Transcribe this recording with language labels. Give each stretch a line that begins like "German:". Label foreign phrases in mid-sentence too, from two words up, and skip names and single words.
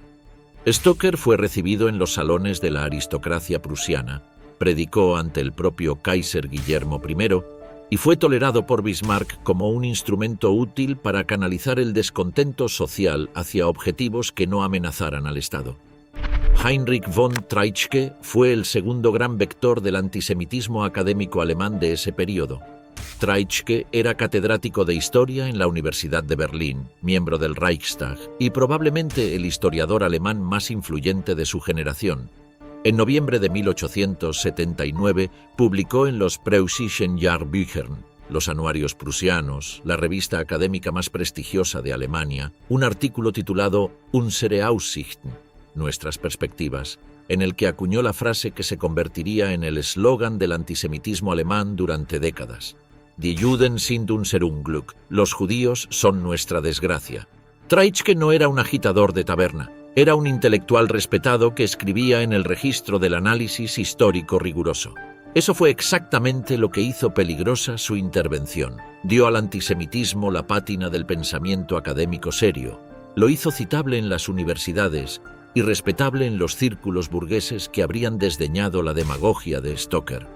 Spanish: Stoker fue recibido en los salones de la aristocracia prusiana, predicó ante el propio Kaiser Guillermo I y fue tolerado por Bismarck como un instrumento útil para canalizar el descontento social hacia objetivos que no amenazaran al Estado. Heinrich von Treitschke fue el segundo gran vector del antisemitismo académico alemán de ese periodo. Treitschke era catedrático de Historia en la Universidad de Berlín, miembro del Reichstag y probablemente el historiador alemán más influyente de su generación. En noviembre de 1879 publicó en los Preußischen Jahrbüchern, los anuarios prusianos, la revista académica más prestigiosa de Alemania, un artículo titulado Unsere Aussichten, nuestras perspectivas, en el que acuñó la frase que se convertiría en el eslogan del antisemitismo alemán durante décadas.
German: Die Juden sind unser Unglück,
Spanish: los judíos son nuestra desgracia. Treitschke no era un agitador de taberna, era un intelectual respetado que escribía en el registro del análisis histórico riguroso. Eso fue exactamente lo que hizo peligrosa su intervención. Dio al antisemitismo la pátina del pensamiento académico serio, lo hizo citable en las universidades y respetable en los círculos burgueses que habrían desdeñado la demagogia de Stoker.